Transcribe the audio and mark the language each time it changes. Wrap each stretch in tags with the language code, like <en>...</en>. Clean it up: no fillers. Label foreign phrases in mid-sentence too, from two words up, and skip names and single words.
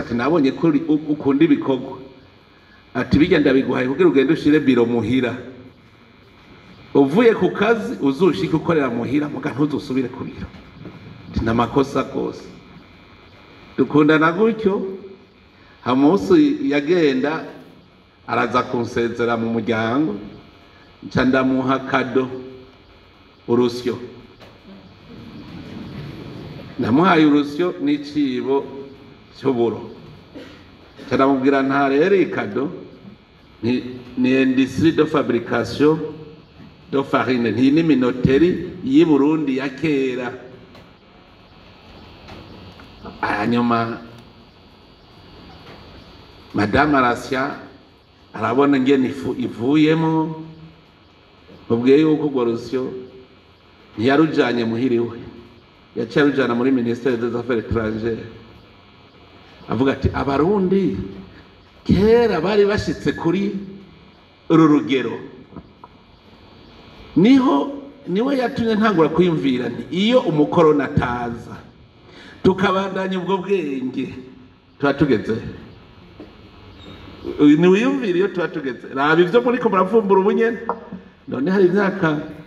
<rn>ati nabonye ko ukunda ibikorwa ati bijya ndabiguhaye kugira ugende ushire biro muhira uvuye ku kazi uzushike ukorera muhira muga ntuzusubire ku biro ati n'amakosa rwose dukundana gutyo hamusi yagenda araza kunsezera mu muryango nca ndamuha kado urusyo namuhaye urusyo n'icibo cy'uburo ndamubwira nta rero ikado ni</rn> <fr>industrie de fabrication de farine</fr> <rn>nti ni minoteri y'i Burundi ya kera hanyuma madame Arasia arabona ngene ivuyemo ubwiye yuko urwo rusyo ntiyarujanye muhiriwe yaciye arujana muri</rn> <fr>ministère des affaires étrangères</fr> <rn>avuga ati abarundi kera bari bashitse kuri uru rugero niwe yatumye ntangura kwiyumvira nti iyo umukorona ataza tukabandanya ubwo bwenge tuba tugeze niwiyumvira iyo tuba tugeze raba ivyo muriko muravumbura ubunyene none hari imyaka</rn>